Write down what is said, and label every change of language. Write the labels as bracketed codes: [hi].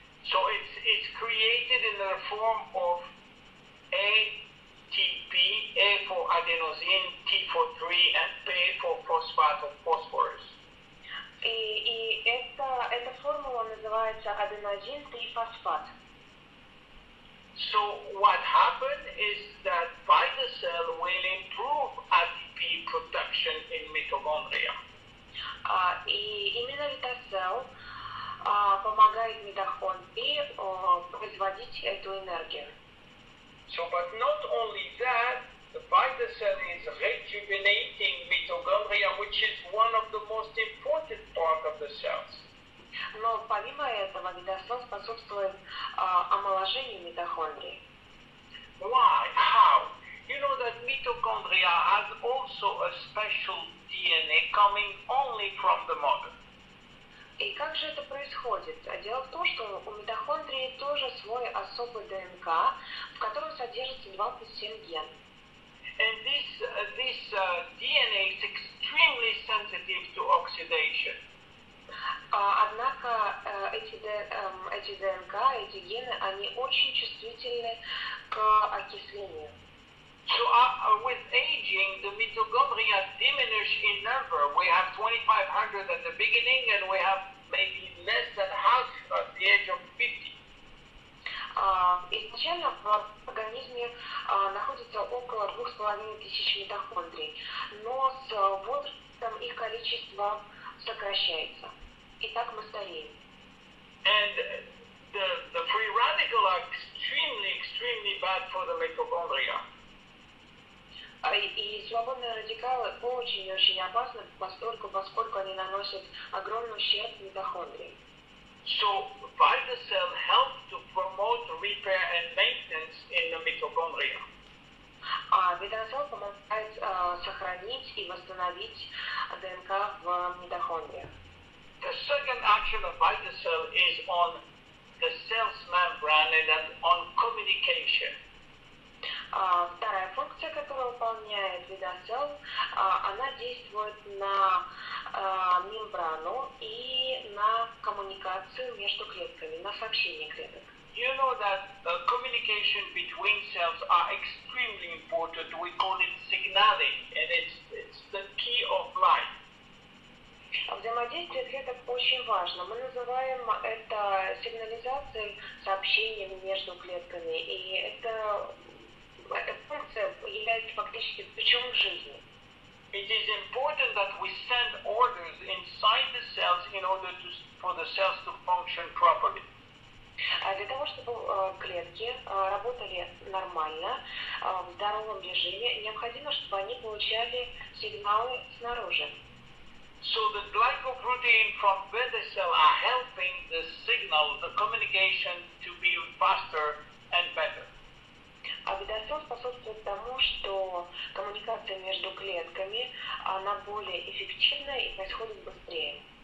[en] So it's created in the form of ATP, A for adenosine, T for 3, and P for phosphate of phosphorus. [ru] И эта формула называется аденозин-трифосфат. [en] So what happened is that by the cell will improve ATP production in mitochondria. [ru] И именно витасел помогает митохондрии производить эту энергию. [en] So, but not only that, the beta cell is rejuvenating mitochondria, which is one of the most important part of the cells. [ru] Но помимо этого витасел способствует омоложению митохондрий. [en] Why? How? You know that mitochondria has also a special DNA coming only from the mother. [ru] И как же это происходит? Дело в том, что у митохондрии тоже свой особый ДНК, в котором содержится 27 генов. [en] And this DNA is extremely sensitive to oxidation. [ru] Однако эти ДНК, эти гены, они очень чувствительны к окислению. [en] So with aging, the mitochondria diminish in number. We have 2,500 at the beginning, and we have maybe less than half at the age of 50. [ru] Изначально в организме находится около 2500 митохондрий, но с возрастом их количество сокращается. И так мы стареем. [en] And the free radical are extremely bad for the mitochondria. [ru] И свободные радикалы очень-очень опасны, поскольку они наносят огромный ущерб митохондрии. [en] So beta cell helps to promote repair and maintenance in the mitochondria. [ru] Витасел помогает сохранить и восстановить ДНК в митохондриях. [en] The second action of beta cell is on the cell's membrane and on communication. [ru] Вторая функция, которую выполняет витасел, она действует на мембрану и на коммуникацию между клетками, на сообщение клеток. [en] You know that the communication between cells are extremely important. We call it signaling, and it's the key of life. [ru] Взаимодействие клеток очень важно. Мы называем это сигнализацией, сообщением между клетками, и эта функция является фактически ключом в жизни. [en] It is important that we send orders inside the cells in order for the cells to function properly. [ru] Для того, чтобы клетки работали нормально, в здоровом режиме, необходимо, чтобы они получали сигналы снаружи. [en] So the glycoprotein from beta cell are helping the signal, the communication to be faster and better. [ru] А витасел способствует тому, что коммуникация между клетками, она более эффективна и происходит быстрее.